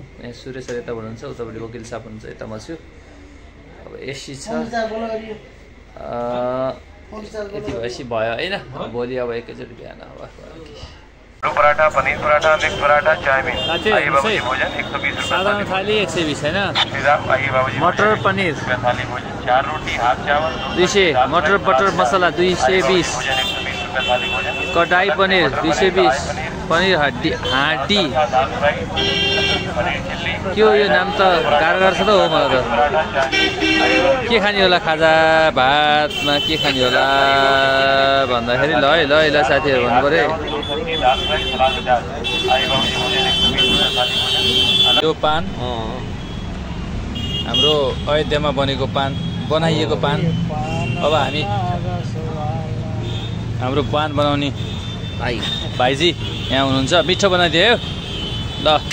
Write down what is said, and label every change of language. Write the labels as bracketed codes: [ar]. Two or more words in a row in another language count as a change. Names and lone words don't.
[ne] यहाँ सुरेश सर यता हुनुहुन्छ, उतापट्टि वकिल साहब हुनुहुन्छ, यता म छु। अब एसी छ, यति भएपछि भयो होइन। भोलि अब एकैचोटि बिहान अब पराठा, पनीर पराठा, मिक्स पराठा, चाउमिन। साधारण थाली 120 होइन। मटर पनीर 4 रोटी, हाफ चावल 200, मटर बटर मसला 220, कढ़ाई पनीर 220, पनीर हाँडी के हो यो नाम त गाह्रो गर्छ त हो मलाई त। के खाने होला खाजा भातमा के खाने होला भन्दाखेरि ल साथीहरू भन्नु पऱ्यो। यो पान हाम्रो अयोध्यामा बनेको पान, बनाइएको पान। अब हामी हाम्रो पान बनाउने भाइजी यहाँ हुनुहुन्छ, मिठो बनाइदियो ल।